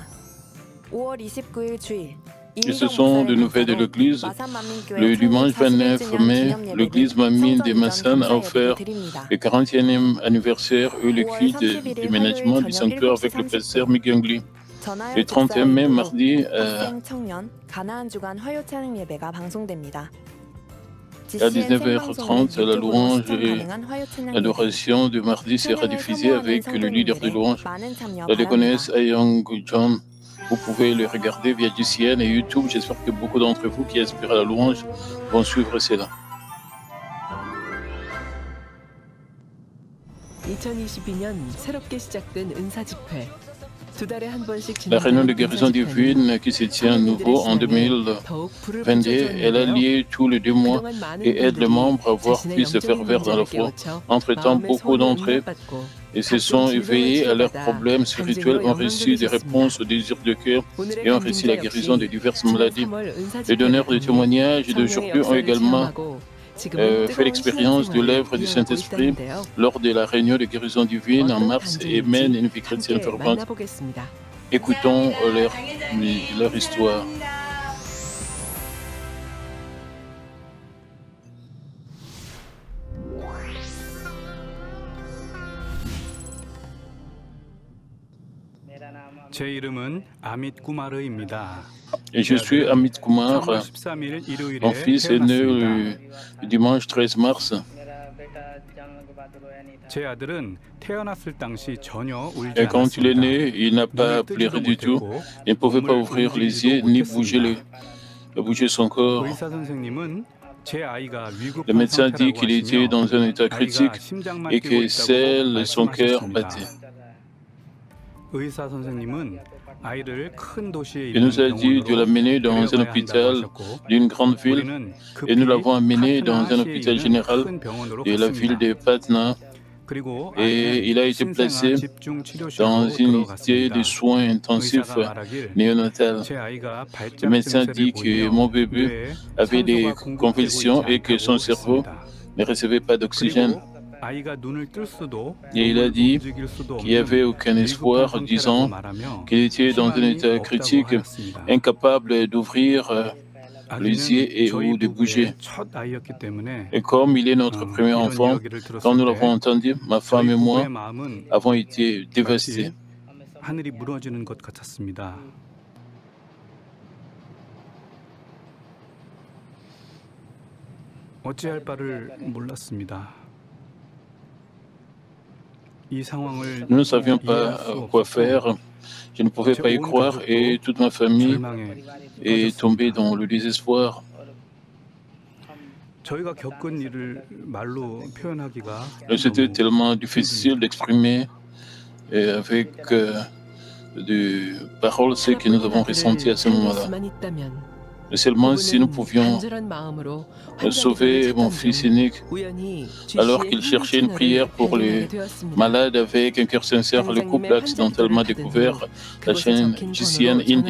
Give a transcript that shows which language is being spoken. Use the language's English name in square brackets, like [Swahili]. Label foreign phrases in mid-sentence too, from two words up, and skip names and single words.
[Korean] 5월 29일 주일. [French] Et ce sont des nouvelles de l'Église. Le dimanche 29 mai, l'Église Mamine de Massan a offert le 40e anniversaire et le culte du ménagement du sanctuaire avec le pasteur Migangli. Le 31 mai, mardi, à 19h30, la louange et l'adoration de mardi sera diffusée avec le leader de louange, la déconnaisse Ayang John. Vous pouvez le regarder via GCN et YouTube. J'espère que beaucoup d'entre vous qui aspirent à la louange vont suivre cela. 2022년 새롭게 시작된 은사 집회. La réunion de guérison divine qui se tient à nouveau en 2022, elle a lié tous les 2 mois et aide les membres à avoir plus de ferveur dans la foi. Entre-temps, beaucoup d'entre eux se sont éveillés à leurs problèmes spirituels, ont reçu des réponses aux désirs de cœur et ont reçu la guérison de diverses maladies. Les donneurs de témoignages d'aujourd'hui ont également fait l'expérience de l'œuvre du Saint-Esprit lors de la réunion de guérison divine en mars et mènent une vie chrétienne fervente. Écoutons leur histoire. [Korean] 제 이름은 아밋 구마르입니다. [French] Et je suis Amit Kumar. [Korean] 13일 일요일에 [French] Mon fils est né le dimanche 13 mars. [Korean] 제 아들은 태어났을 당시 전혀 울지 [French] Et quand il est [Korean] 않았습니다. [French] né, il n'a pas pleuré du tout. Il ne pouvait pas ouvrir les yeux ni bouger son corps. [Korean] 의사 선생님은 제 아이가 [French] Le [Korean] 위급한 [French] médecin dit [Korean] 상태라고 [French] qu'il était dans un état [Korean] 하시며 [French] critique [Korean] 아이가 심장만 [French] et [Korean] 뛰고 [French] que [Korean] 있다고 [French] seul son cœur [Korean] 말씀하셨습니다. [French] battait. [Korean] 의사 선생님은 아이를 큰 도시에 [French] Il [Korean] 있는 [French] nous a dit de [Korean] 병원으로 [French] l'amener dans un [Korean] 데려가야 [French] hôpital [Korean] 한다고 하셨고 [French] d'une grande ville [Korean] 우리는 [French] et nous [Korean] 급히 [French] l'avons amené dans un [Korean] 파트나시에 [French] hôpital [Korean] 있는 [French] général [Korean] 큰 병원으로 [French] de la ville [Korean] 갔습니다. [French] de Patna [Korean] 그리고 [French] et [Korean] 아이는 [French] il a été placé [Korean] 신생아 집중 치료실로 [French] dans une unité [Korean] 들어갔습니다. [French] de soins intensifs [Korean] 의사가 말하길 [French] néonatales. [Korean] 제 아이가 [French] Le médecin [Korean] 발작 [French] dit [Korean] 증세를 [French] que [Korean] 보이며 [French] mon bébé [Korean] 뇌에 [French] avait des [Korean] 산소가 공급되고 [French] convulsions [Korean] 있지 [French] et que son [Korean] 않다고 [French] cerveau [Korean] 했습니다. [French] ne recevait pas d'oxygène. [Korean] 그리고 아이가 눈을 뜰 수도 [French] Et il a dit [Korean] 움직일 수도 [French] qu'il n'y avait [Korean] 없는 [French] aucun [Korean] 위급한 [French] espoir, [Korean] 상태라고 [French] disant [Korean] 말하며 [French] qu'il était dans un [Korean] 희망이 [French] état [Korean] 없다고 [French] critique, [Korean] 하였습니다. [French] incapable d'ouvrir les yeux et ou de bouger. [Korean] 첫 아이였기 때문에 [French] Et comme il est notre premier [Korean] 이런 [French] enfant, [Korean] 이야기를 [French] quand nous [Korean] 들었을 [French] l'avons [Korean] 때 [French] entendu, ma [Korean] 저희 [French] femme et moi [Korean] 부부의 마음은 [French] avons été dévastés. [Korean] 마치 하늘이 무너지는 것 같았습니다. 어찌할 바를 몰랐습니다. 이 상황을 [French] Nous ne savions [Korean] 이해할 [French] pas [Korean] 수 [French] quoi [Korean] 없었고 [French] faire. Je ne pouvais pas y croire et toute ma famille [Korean] 절망에 [French] est tombée [Korean] 빠졌습니다. [French] dans le désespoir. [Korean] 저희가 겪은 일을 말로 표현하기가 [French] C'était [Korean] 너무 [French] tellement difficile d'exprimer avec des paroles ce que nous avons ressenti à ce moment-là. Mais seulement si nous pouvions sauver mon fils unique, alors qu'il cherchait une prière pour les malades avec un cœur sincère, le couple a accidentellement découvert la chaîne GCN Indie.